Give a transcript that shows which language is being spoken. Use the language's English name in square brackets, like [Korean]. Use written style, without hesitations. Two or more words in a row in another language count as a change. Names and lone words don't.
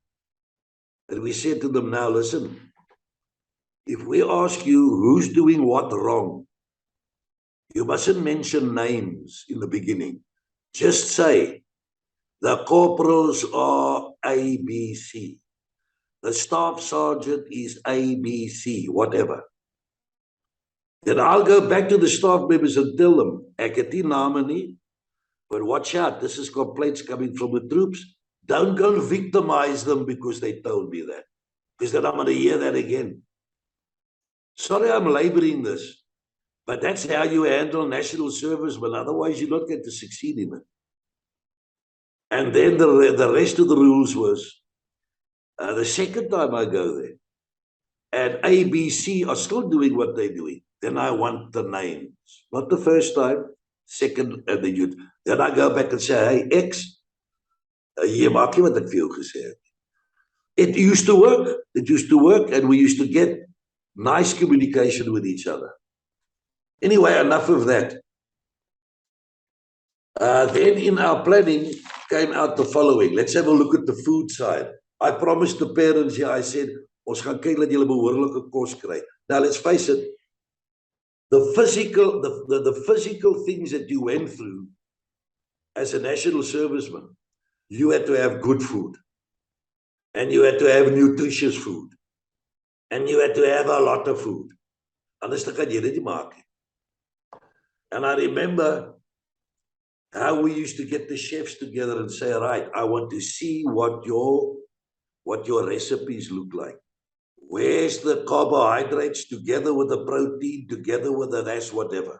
[English] And we said to them, now listen, if we ask you who's doing what wrong, you mustn't mention names in the beginning. Just say, the corporals are ABC. The staff sergeant is ABC, whatever. Then I'll go back to the staff members and tell them, [Afrikaans] ek het nie name nie, [English] but watch out, this is complaints coming from the troops. Don't go and victimize them because they told me that. Because then I'm going to hear that again. Sorry, I'm laboring this, but that's how you handle national servicemen. Otherwise, you're not going to succeed in it. And then the rest of the rules was, the second time I go there, and ABC are still doing what they're doing, then I want the names. Not the first time, second, and then I go back and say, [Afrikaans] hey, X, hier maak jy wat ek vir jou gesê het. [English] It used to work. It used to work, and we used to get nice communication with each other. Anyway, enough of that. Then in our planning came out the following. Let's have a look at the food side. I promised the parents here, I said, [Afrikaans] ons gaan kyk dat julle behoorlike kos kry. [English] Now let's face it, the physical things that you went through as a national serviceman, you had to have good food, and you had to have nutritious food, and you had to have a lot of food. [Afrikaans] Anders kan jy dit nie maak. [English] And I remember how we used to get the chefs together and say, right, I want to see what your recipes look like. Where's the carbohydrates together with the protein, together with the that's whatever.